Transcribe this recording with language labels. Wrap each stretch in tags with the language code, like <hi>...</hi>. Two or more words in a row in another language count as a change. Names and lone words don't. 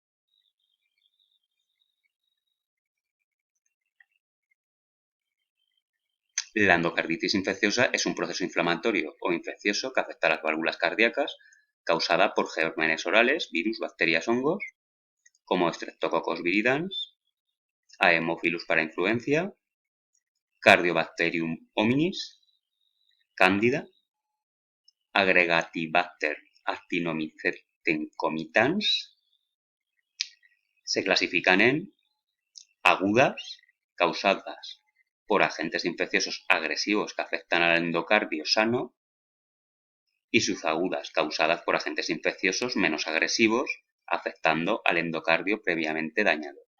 <es>La endocarditis infecciosa es un proceso inflamatorio o infeccioso que afecta a las válvulas cardíacas, causada por gérmenes orales, virus, bacterias, hongos, como Streptococcus viridans, Haemophilus parainfluenza, Cardiobacterium hominis, Candida, Agregatibacter actinomycetencomitans. Se clasifican en agudas, causadas por agentes infecciosos agresivos que afectan al endocardio sano, y subagudas causadas por agentes infecciosos menos agresivos, afectando al endocardio previamente dañado.</es>